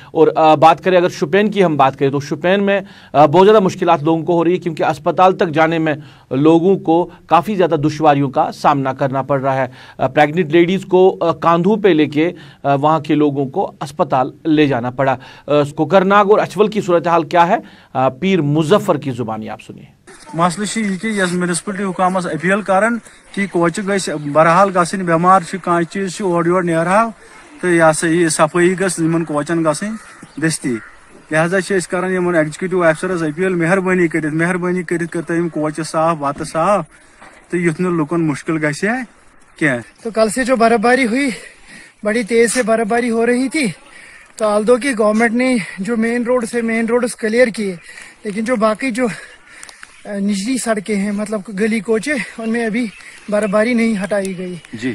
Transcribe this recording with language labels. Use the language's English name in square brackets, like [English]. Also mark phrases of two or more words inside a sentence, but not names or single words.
[Hindi] और बात करें अगर शुपैन की हम बात करें तो शुपैन में बहुत ज़्यादा मुश्किलात लोगों को हो रही है, क्योंकि अस्पताल तक जाने में लोगों को काफ़ी ज़्यादा दुश्वारियों का सामना करना पड़ रहा है। [English] pregnant ladies [Hindi] को कांधों पे लेके वहाँ के लोगों को अस्पताल ले जाना पड़ा। कुकरनाग और अचवल की सूरत हाल क्या है, पीर मुजफ्फर की ज़ुबानी आप सुनिए। [Kashmiri] मसल म्यूनसिपलिटी हुकामस अपील करान कि कोच गस बहरहाल गसन बेमार कह चीज ओर योर नेरहा तो यह सा यह सफाई गन कोचन गसन दस्ती। लिहाजा करान एग्जीक्यूटिव अफसरस अपील मेहरबानी कर तम कोच साफ बत साफ तो युथ लुकन मुश्किल गसे क्या। [Hindi] तो कल से जो बर्फबारी हुई, बड़ी तेज से बर्फबारी हो रही थी, तो आल्दो की गवर्नमेंट ने जो [English] main road [Hindi] क्लियर किए, लेकिन जो बाकी जो निचली सड़कें हैं मतलब गली कोचे उनमें अभी बर्फबारी नहीं हटाई गई जी।